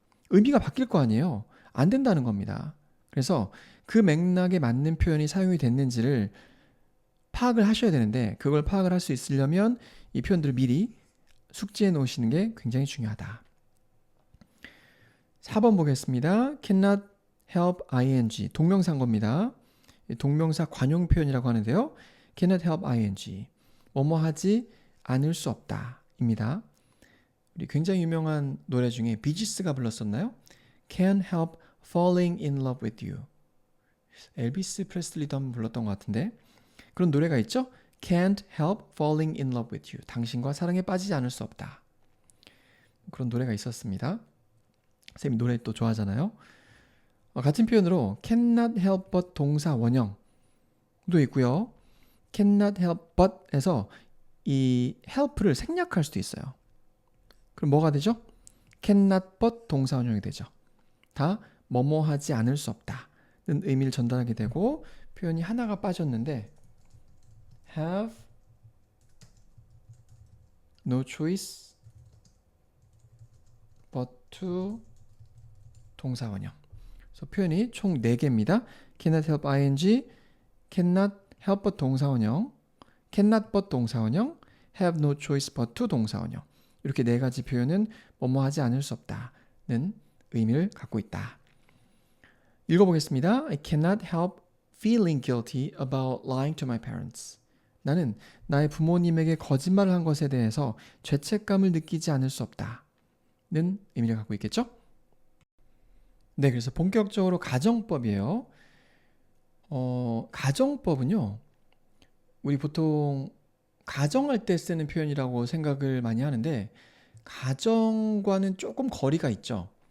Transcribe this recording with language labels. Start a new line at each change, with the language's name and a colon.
Korean: 의미가 바뀔 거 아니에요. 안 된다는 겁니다. 그래서 그 맥락에 맞는 표현이 사용이 됐는지를 파악을 하셔야 되는데 그걸 파악을 할 수 있으려면 이 표현들을 미리 숙지해 놓으시는 게 굉장히 중요하다. 4번 보겠습니다. cannot help ing 동명사인 겁니다. 동명사 관용 표현이라고 하는데요. cannot help ing 뭐뭐 하지 않을 수 없다 입니다. 우리 굉장히 유명한 노래 중에 비지스가 불렀었나요?
English: Can't help falling in love with you.
Korean: 엘비스 프레슬리도 한번 불렀던 것 같은데 그런 노래가 있죠?
English: Can't help falling in love with you.
Korean: 당신과 사랑에 빠지지 않을 수 없다. 그런 노래가 있었습니다. 쌤이 노래 또 좋아하잖아요. 같은 표현으로 cannot help but 동사 원형도 있고요. cannot help but에서 이 help를 생략할 수도 있어요. 그럼 뭐가 되죠? cannot but 동사 원형이 되죠. 다 뭐뭐 하지 않을 수 없다는 의미를 전달하게 되고 표현이 하나가 빠졌는데 have no choice but to 동사 원형. 그래서 표현이 총 4개입니다. cannot help ing, cannot help but 동사 원형, cannot but 동사 원형, have no choice but to 동사 원형. 이렇게 4가지 표현은 뭐뭐 하지 않을 수 없다는 의미를 갖고 있다. 읽어보겠습니다.
English: I cannot help feeling guilty about lying to my parents.
Korean: 나는 나의 부모님에게 거짓말을 한 것에 대해서 죄책감을 느끼지 않을 수 없다는 의미를 갖고 있겠죠? 네, 그래서 본격적으로 가정법이에요. 가정법은요, 우리 보통 가정할 때 쓰는 표현이라고 생각을 많이 하는데 가정과는 조금 거리가 있죠.